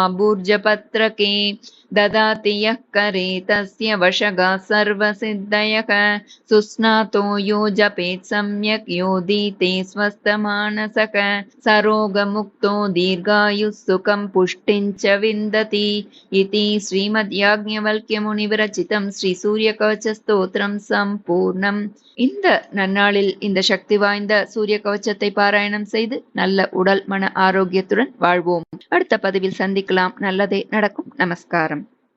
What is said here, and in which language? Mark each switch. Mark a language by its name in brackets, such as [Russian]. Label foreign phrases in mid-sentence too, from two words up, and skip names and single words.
[Sanskrit] भूर्जपत्रके ददाति यः करे तस्य वशगा सर्वसिद्धयः सुस्नातो यो जपेत् सम्यक् योधीते स्वस्थमानसः सरोगमुक्तो दीर्घायुः सुखं पुष्टिं च विन्दति इति श्रीमद्याज्ञवल्क्यमुनिविरचितं श्री सूर्य कवच स्तोत्रं सम्पूर्णम्. [Tamil] இந்த நன்னாளில் இந்த சக்தி வாய்ந்த சூரிய கவசத்தை பாராயணம் செய்து நல்ல உடல் மன ஆரோக்கியத்துடன் வாழ்வோம். அடுத்த பதிவில் சந்திக்கலாம். நல்லதே நடக்கும். நமஸ்காரம்.